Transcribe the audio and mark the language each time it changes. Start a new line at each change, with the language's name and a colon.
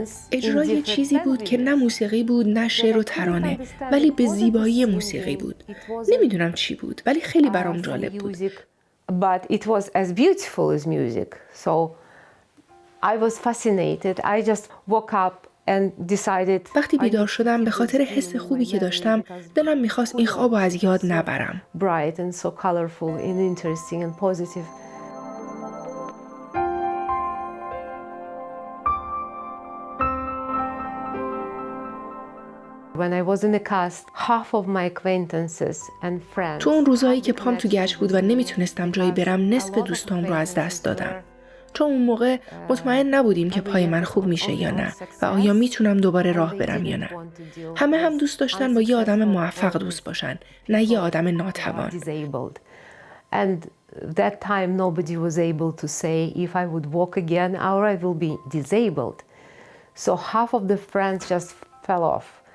Persian: اجرای چیزی بود که نه موسیقی بود نه شعر و ترانه، ولی به زیبایی موسیقی بود. نمیدونم چی بود ولی خیلی برام جالب بود.
English: But it was as beautiful as music. So I was fascinated. I just woke up and decided.
Persian: وقتی بیدار شدم به خاطر حس خوبی که داشتم دلم میخواست این خوابو از یاد نبرم.
English: Bright and so colorful and interesting and positive. When I was in the cast, half of my acquaintances and friends.
Persian: تو اون روزایی که پام تو گچ بود و نمیتونستم جایی برم، نصف دوستام رو از دست دادم. چون اون موقع مطمئن نبودیم که پای من خوب میشه یا نه و آیا میتونم دوباره راه برم یا نه. همه هم دوست داشتن با یه آدم موفق دوست باشن، نه یه آدم ناتوان.
English: And that time nobody was able to say if I would walk again or I will be disabled. So half of the friends just fell off.